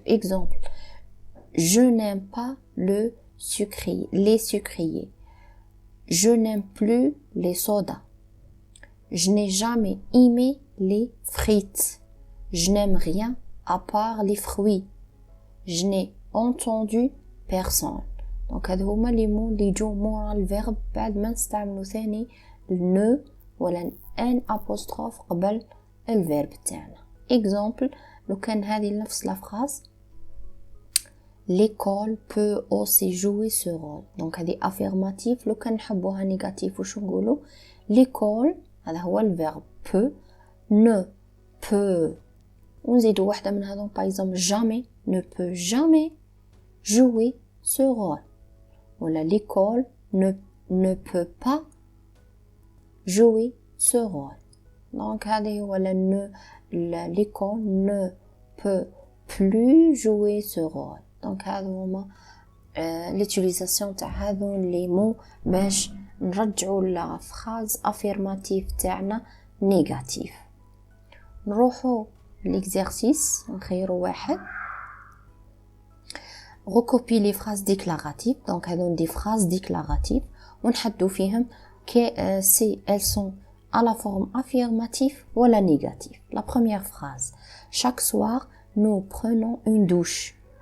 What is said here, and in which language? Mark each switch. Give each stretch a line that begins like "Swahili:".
French: exemple je n'aime pas les sucriers. je n'aime plus les sodas. je n'ai jamais aimé les frites. je n'aime rien à part les fruits. je n'ai entendu personne.
Arabic: donc هذا هما لي مو اللي يجوا مورا الفيرب بعد ما نستعملوا ثاني ne ولا ان apostrophe قبل الفيرب تاعنا.
French: exemple
Arabic: لو كان هذه نفس
French: لا فراز l'école peut aussi jouer ce rôle. donc هذه affirmative.
Arabic: لو كان نحبوها نيجاتيف وش نقولوا؟
French: l'école
Arabic: هذا هو الفيرب
French: peut ne peut
Arabic: ونزيدوا واحدة من هذون
French: par exemple jamais ne peut jamais jouer ce rôle.
Arabic: ولا
French: l'école ne peut pas jouer ce rôle. donc
Arabic: هذه ولا
French: ne l'école ne peut plus jouer ce rôle.
Arabic: donc هذا هما
French: l'utilisation
Arabic: تاع هذون لي مو باش نرجعوا لا
French: phrase affirmative
Arabic: تاعنا négatif. نروحو l'exercice نخيرو واحد.
French: Recopie les phrases déclaratives. Donc, elles ont des phrases déclaratives.
Arabic: ونحدو فيهم
French: si elles sont à la forme affirmative ou la négative. La première phrase. Chaque soir, nous prenons une douche.